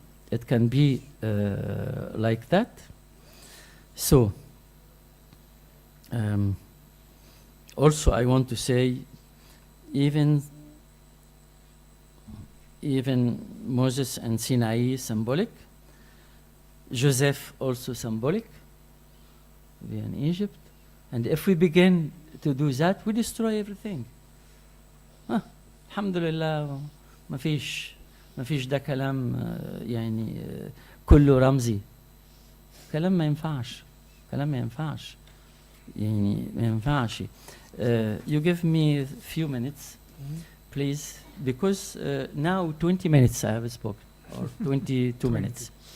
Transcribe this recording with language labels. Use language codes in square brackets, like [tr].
[en] It can be like that. So, also I want to say, even Moses and Sinai symbolic, Joseph also symbolic, we in Egypt, and if we begin to do that, we destroy everything. [ar] Alhamdulillah, ما فيش ده كلام يعني كله رمزي. كلام ما ينفعش يعني ما ينفعش. [en] You give me a few minutes, please, because now 20 minutes I have spoken, or 22 minutes.